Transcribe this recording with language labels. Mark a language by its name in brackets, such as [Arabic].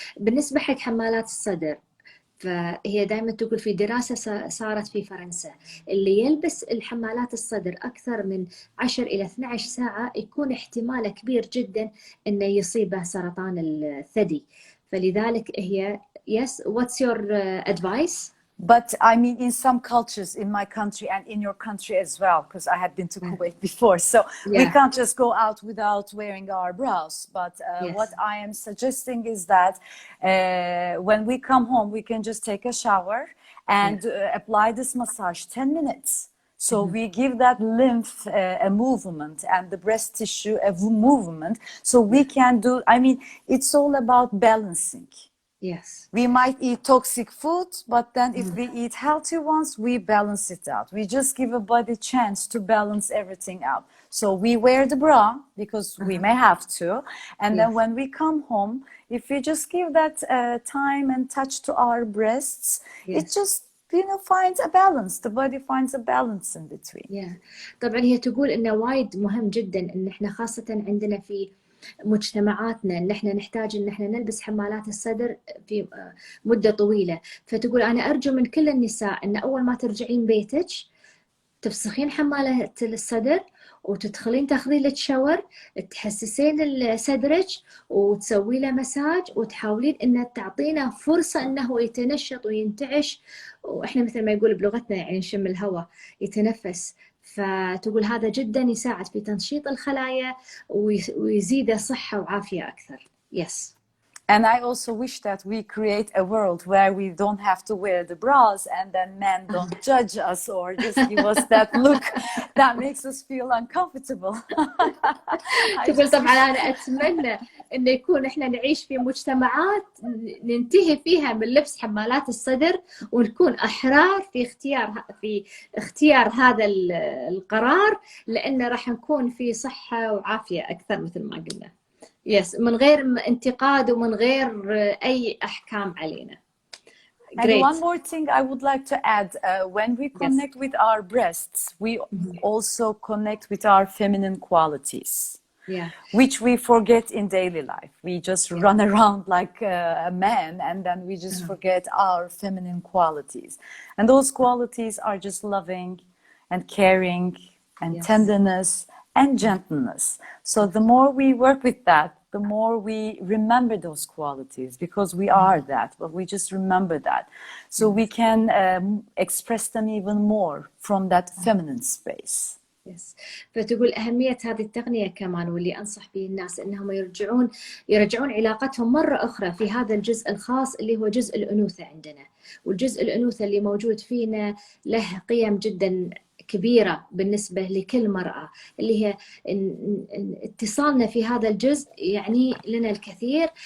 [Arabic] بالنسبة حق حمالات الصدر، فهي دائما تقول في دراسة صارت في فرنسا، اللي يلبس الحمالات الصدر أكثر من 10 إلى 12 ساعة يكون احتمال كبير جدا أنه يصيبه سرطان الثدي. فلذلك هي [English] yes, what's your advice? But I mean, in some cultures, in my country and in your country as well, because I had been to Kuwait before, so we can't just go out without wearing our bras. But what I am suggesting is that when we come home, we can just take a shower and apply this massage 10 minutes. So we give that lymph a movement and the breast tissue a movement. So we can do, I mean, it's all about balancing. Yes. We might eat toxic food, but then if we eat healthy ones, we balance it out. We just give a body chance to balance everything out. So we wear the bra because we may have to. And then when we come home, if we just give that time and touch to our breasts, it just, you know, finds a balance. The body finds a balance in between. Yeah. [Arabic] طبعا هي تقول إنه وايد مهم جدا إن إحنا خاصة عندنا في مجتمعاتنا ان احنا نحتاج ان احنا نلبس حمالات الصدر في مدة طويلة. فتقول انا ارجو من كل النساء ان اول ما ترجعين بيتك تفسخين حمالة الصدر وتدخلين تاخذين لك شاور، تحسسين صدرك وتسوي له مساج، وتحاولين ان تعطينه فرصة انه يتنشط وينتعش، واحنا مثل ما يقول بلغتنا يعني نشم الهواء، يتنفس. فتقول هذا جدا يساعد في تنشيط الخلايا ويزيد صحة وعافية أكثر. [English] Yes. And I also wish that we create a world where we don't have to wear the bras and then men don't judge us or just give us that look that makes us feel uncomfortable. [Arabic] تقول طبعا أنا أتمنى إن يكون إحنا نعيش في مجتمعات ننتهي فيها من لبس حمالات الصدر، ونكون أحرار في اختيار هذا القرار، لأنه راح نكون في صحة وعافية أكثر مثل ما قلنا. Yes, من غير انتقاد ومن غير أي أحكام علينا. [English] And one more thing I would like to add, when we connect with our breasts, we also connect with our feminine qualities, which we forget in daily life. We just run around like a man, and then we just forget our feminine qualities. And those qualities are just loving and caring and tenderness and gentleness. So the more we work with that, the more we remember those qualities, because we are that, but we just remember that. So we can express them even more from that feminine space. Yes. [Arabic] فتقول أهمية هذه التقنية كمان، واللي أنصح به الناس إنهم يرجعون علاقتهم مرة أخرى في هذا الجزء الخاص اللي هو جزء الأنوثة عندنا. والجزء الأنوثة اللي موجود فينا له قيم جدا كبيرة بالنسبة لكل مرأة، اللي هي اتصالنا في هذا الجزء يعني لنا الكثير.